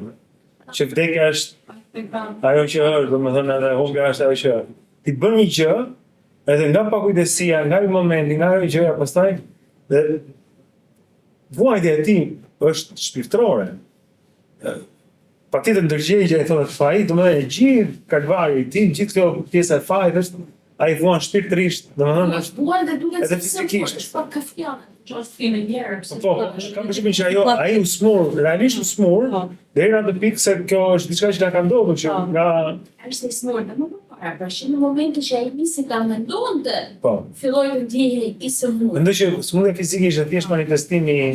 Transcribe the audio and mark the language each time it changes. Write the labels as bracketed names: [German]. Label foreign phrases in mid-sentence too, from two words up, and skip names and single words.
[Albanian] Që vdekja është ajo që është, domethënë edhe humbja është ajo që ti bën një gjë, edhe nga pakujdesia, nga ai momenti, nga ajo gjëja pastaj dhe vuajtja e tij është shpirtërore. Patjetër ndërgjegja e thonë fai, domethënë gjithë kalvari i tij, gjithë kjo pjesa e fajit është ai vuan shpirtërisht, domethënë është vuan dhe duket edhe fizikisht. Është pak kafiane. [English] Just in a year. [Albanian] Po, kam përshtypjen që ai u smur, realisht u smur, deri në atë pikë se kjo është diçka që na ka ndodhur që nga është i smur, më para, pra në momentin që ai nisi ta mendonte, po. filloi të ndjehej i smur. Mendoj që smundja fizike ishte thjesht manifestimi